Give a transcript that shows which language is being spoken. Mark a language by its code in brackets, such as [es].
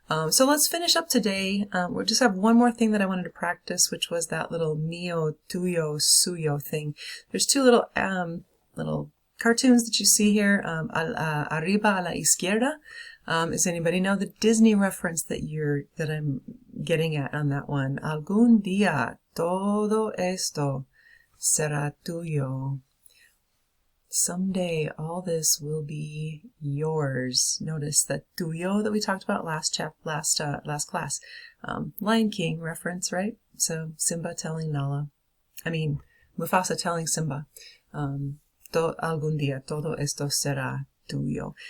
[en] So let's finish up today. We'll just have one more thing that I wanted to practice, which was that little mío, tuyo, suyo thing. There's two little cartoons that you see here, [es] arriba a la izquierda. [en] Does anybody know the Disney reference that I'm getting at on that one? [es] Algún día todo esto será tuyo. [en] Someday all this will be yours. Notice that tuyo that we talked about last class. Lion King reference, right? So Simba telling Mufasa telling Simba. [es] Algún día todo esto será tuyo.